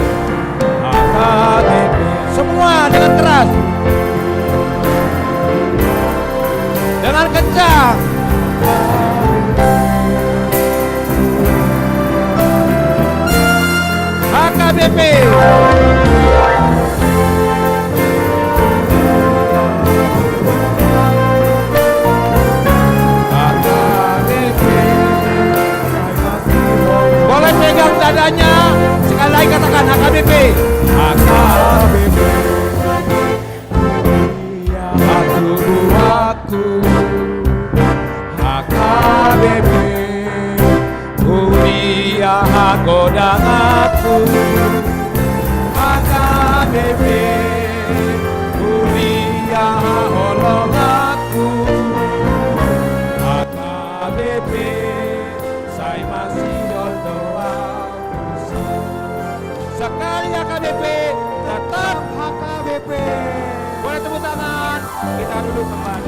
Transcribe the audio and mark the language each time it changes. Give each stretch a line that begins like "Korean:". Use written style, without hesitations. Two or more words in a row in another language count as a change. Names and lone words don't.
Indonesian: HKBP. Semua dengan keras. Dengan kencang. HKBP. Boleh pegang dadanya, sekali lagi katakan HKBP. HKBP. Aku HKBP.
Batak Toba: Huria hagodang aku. HKBP. Huria holong aku.
Indonesian: HKBP. Saya masih berdoa. Sekali HKBP, tetap HKBP. Boleh tepuk tangan, kita duduk kembali.